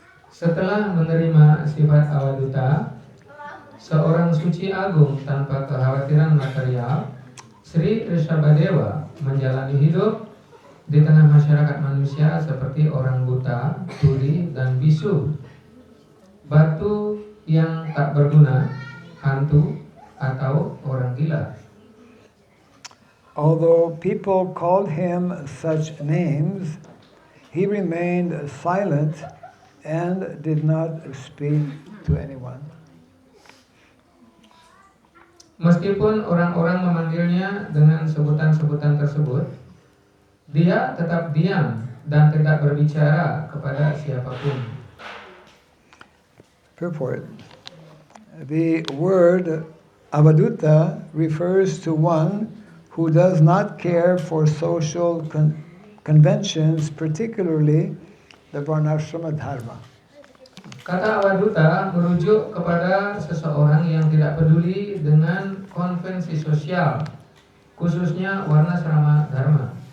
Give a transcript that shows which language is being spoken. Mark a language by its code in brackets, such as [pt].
[id] Setelah menerima sifat Avadutta, seorang suci agung tanpa kekhawatiran material, Sri Rishabhadeva menjalani hidup di tengah masyarakat manusia seperti orang buta, tuli, dan bisu, batu yang tak berguna, hantu, atau orang gila. [en] Although people called him such names, he remained silent and did not speak to anyone. [id] Meskipun orang-orang memanggilnya dengan sebutan-sebutan tersebut, dia tetap diam dan tidak berbicara kepada siapapun. [en] Purport. The word Avadutta refers to one who does not care for social conventions, particularly the Varnashrama Dharma. [id] Kata Avadutta merujuk kepada seseorang yang tidak peduli dengan konvensi sosial, khususnya Varnashrama Dharma.